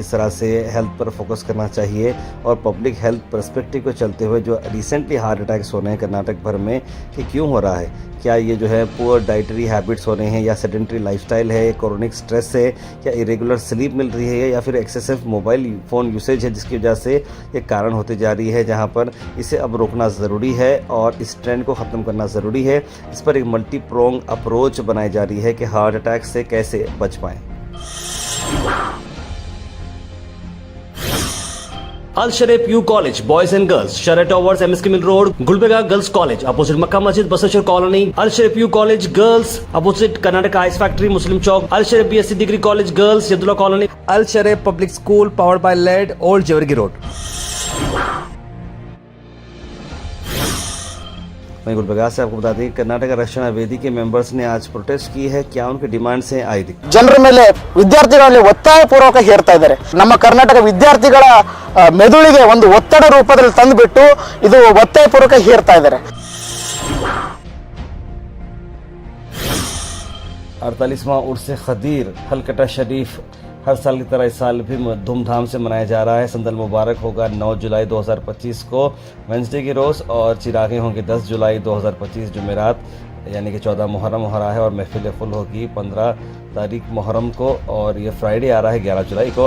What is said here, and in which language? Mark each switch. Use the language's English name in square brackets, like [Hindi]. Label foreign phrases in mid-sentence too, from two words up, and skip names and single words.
[Hindi] किस तरह से हेल्थ पर फोकस करना चाहिए और [English] public health perspective [Hindi] को चलते हुए जो रिसेंटली [English] heart attacks [Hindi] हो रहे हैं कर्नाटक भर में, कि क्यों हो रहा है, क्या ये जो है [English] poor dietary habits [Hindi] हो रहे हैं या [English] sedentary lifestyle [Hindi] है, [English] chronic stress [Hindi] है, या [English] irregular sleep [Hindi] मिल रही है, या फिर [English] excessive mobile phone usage [Hindi] है जिसकी वजह से ये कारण होती जा रही है, जहाँ पर इसे अब रोकना ज़रूरी है और इस ट्रेंड को ख़त्म करना ज़रूरी है। इस पर एक [English] multi prong approach [Hindi] बनाई जा रही है कि [English] heart attack [Hindi] से कैसे बच पाएँ। [English] Al Sharif U College, Boys and Girls, Shara Towers, MSK Mill Road, Gulbega Girls College, opposite Makkah Masjid, Basachar Colony. Al Sharif U College Girls, opposite Karnataka Ice Factory, Muslim Chowk. Al Sharif BSc Degree College Girls, Yadullah Colony. Al Sharif Public School, powered by LED, Old Jewargi Road. [Hindi] वहीं गुलबर्गा से आपको बता दें कर्नाटक रक्षणा वेदी के मेंबर्स ने आज प्रोटेस्ट की है। क्या उनकी डिमांड्स हैं आइए देखते हैं। [Kannada] ಜನರ ಮೇಲೆ ವಿದ್ಯಾರ್ಥಿಗಳಲ್ಲಿ ಒತ್ತಾಯಪೂರ್ವಕ ಹೇರ್ತಾ ಇದ್ದಾರೆ। ನಮ್ಮ ಕರ್ನಾಟಕ ವಿದ್ಯಾರ್ಥಿಗಳ ಮೆದುಳಿಗೆ ಒಂದು ಒತ್ತಡ ರೂಪದಲ್ಲಿ ತಂದುಬಿಟ್ಟು ಇದು ಒತ್ತಾಯಪೂರ್ವಕ ಹೇರ್ತಾ ಇದ್ದಾರೆ। [Hindi] 48वां उर्स खदीर हलकटा शरीफ हर साल की तरह इस साल भी धूमधाम से मनाया जा रहा है। संदल मुबारक होगा 9 जुलाई 2025 को वेंसडे की रोज़ और चिरागे होंगे 10 जुलाई 2025 जुमेरात यानी कि 14 मुहर्रम हो रहा है और महफिल फुल होगी 15 तारीख मुहर्रम को और ये फ्राइडे आ रहा है 11 जुलाई को।